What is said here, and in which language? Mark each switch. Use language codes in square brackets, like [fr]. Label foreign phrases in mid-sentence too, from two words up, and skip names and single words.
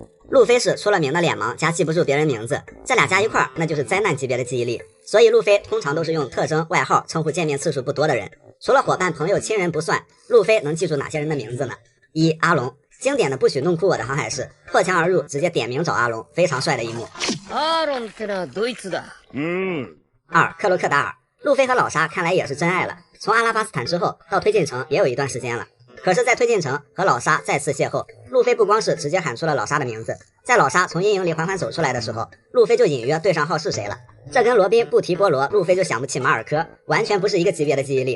[zh] 路飞是出了名的脸盲加记不住别人名字，这俩加一块那就是灾难级别的记忆力，所以路飞通常都是用特征外号称呼见面次数不多的人。除了伙伴朋友亲人不算，路飞能记住哪些人的名字呢？1阿龙， 经典的不许弄哭我的航海士，破墙而入，直接点名找阿龙，非常帅的一幕。 [ja] アーロンってのはドイツだ。 [zh] 2. 克洛克达尔，路飞和老沙看来也是真爱了。从阿拉巴斯坦之后到推进城也有一段时间了。可是，在推进城和老沙再次邂逅，路飞不光是直接喊出了老沙的名字，在老沙从阴影里缓缓走出来的时候，路飞就隐约对上号是谁了。这跟罗宾不提波罗，路飞就想不起马尔科，完全不是一个级别的记忆力。